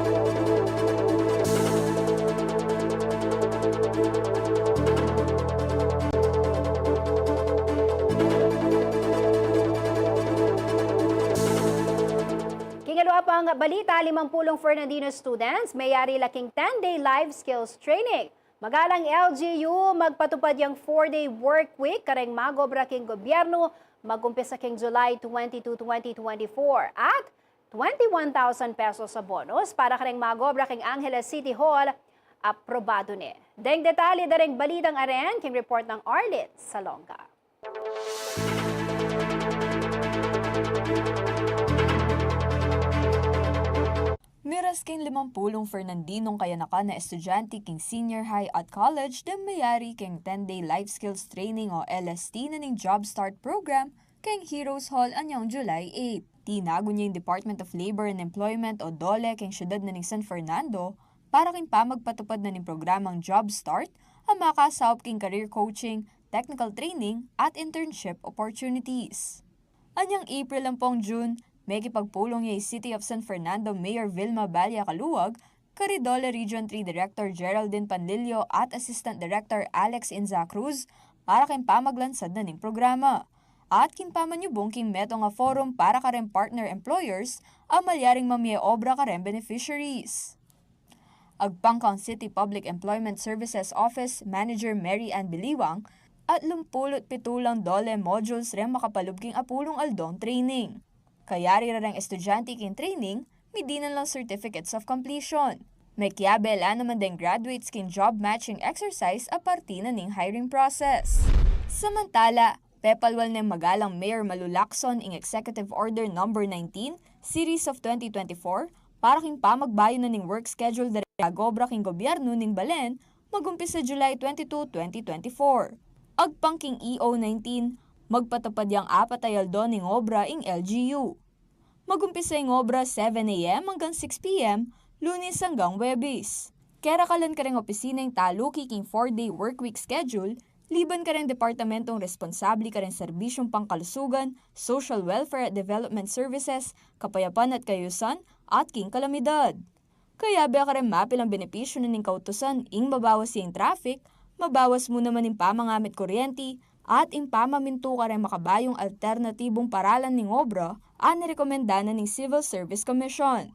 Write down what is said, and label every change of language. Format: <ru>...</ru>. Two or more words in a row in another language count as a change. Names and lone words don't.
<pam>Kingalawa pang balita, 50 Fernandino students may yari laking</pam> <en>10-day life skills training.</en> <pam>Magalang LGU, magpatupad yung</pam> <en>4-day work week</en> <pam>kareng magobra king gobyerno, magumpisa king July 22, 2024 at 21,000 pesos sa bonus para kareng magobra king Angeles City Hall, aprobado ni. Deng detalye dareng balitang aren, king report ng Arlit Salonga. Miras king 50 Fernandinong kayanaka na estudyante king senior high at college na mayari king</pam> <en>10-day life skills training</en> <pam>o LST na ning Job Start program king Heroes Hall anyang July 8. Tinago niya yung Department of Labor and Employment o DOLE king syudad na ning San Fernando para king pamagpatupad na ning programang Job Start ang makasahop king</pam> <en>career coaching, technical training</en> <pam>at</pam> <en>internship opportunities.</en> <pam>Anyang April ang pong June, may kipagpulong niya City of San Fernando Mayor Vilma Balia Caluwag, Caridole Region 3 Director Geraldine Panlilio at Assistant Director Alex Inza Cruz para king pamaglansad na ning programa. At kimpamanyubong king meto nga forum para karem</pam> <en>partner employers</en> <pam>ang malyaring mamye obra karem beneficiaries. Agpangkang City Public Employment Services Office Manager Mary Ann Biliwang at 57 dole modules rin makapalubking apulong aldong training. Kayari rarang estudyante king training, midinan lang</pam> <en>certificates of completion.</en> <pam>May kiyabela naman din graduates king</pam> <en>job matching exercise</en> <pam>a parti na ning</pam> <en>hiring process.</en> <pam>Samantala, pepalwal ng magalang Mayor Malu Lacson ing Executive Order No. 19, Series of 2024, para king pamagbayo na ning</pam> <en>work schedule</en> <pam>dari agobra king gobyerno ning Balen, magumpisa July 22, 2024. Agpang king EO19, magpatupad yang apatayaldo ning obra ing LGU. Magumpisa yung obra 7 a.m. hanggang 6 p.m. Lunes hanggang Webis. Kera kalan ka rin opisina yung taluki king</pam> <en>4-day workweek schedule,</en> <pam>liban ka rin departamentong responsable ka rin serbisyong pangkalusugan,</pam> <en>social welfare at development services,</en> <pam>kapayapan at kayusan, at king kalamidad. Kaya ba ka rin mapil ang benepisyo na ning kautusan ing mabawas yung traffic, mabawas mo naman yung pamangamit kuryente, at impamaminto ka rin makabayong alternatibong paralan ning obra ang nirekomenda na ning Civil Service Commission.</pam>